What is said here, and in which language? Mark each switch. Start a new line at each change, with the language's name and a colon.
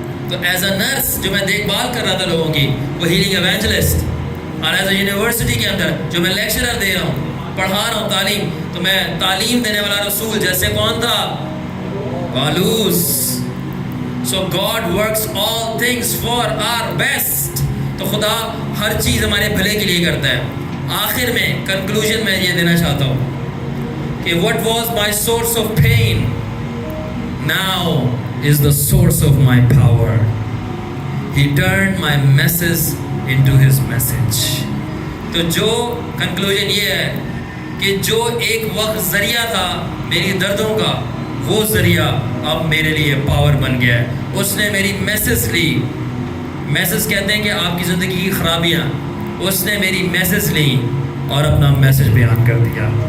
Urdu: تو as a nurse جو میں دیکھ بھال کر رہا تھا لوگوں کی, وہ ہیلنگ ایونجلسٹ, اور ایز اے یونیورسٹی کے اندر جو میں لیکچرر دے رہا ہوں, پڑھا رہا ہوں تعلیم, تو میں تعلیم دینے والا رسول جیسے کون تھا, پالوس.
English: So God works all things for our best.
Urdu: تو خدا ہر چیز ہمارے بھلے کے لیے کرتا ہے. آخر میں کنکلوژن میں یہ دینا چاہتا ہوں کہ
English: what was my source of pain now is the source of my power. He turned my messes into his message.
Urdu: تو جو کنکلوژن یہ ہے کہ جو ایک وقت ذریعہ تھا میری دردوں کا, وہ ذریعہ اب میرے لیے پاور بن گیا ہے. اس نے میری میسز لی. میسز کہتے ہیں کہ آپ کی زندگی کی خرابیاں, اس نے میری میسز لی اور اپنا میسج بیان کر دیا.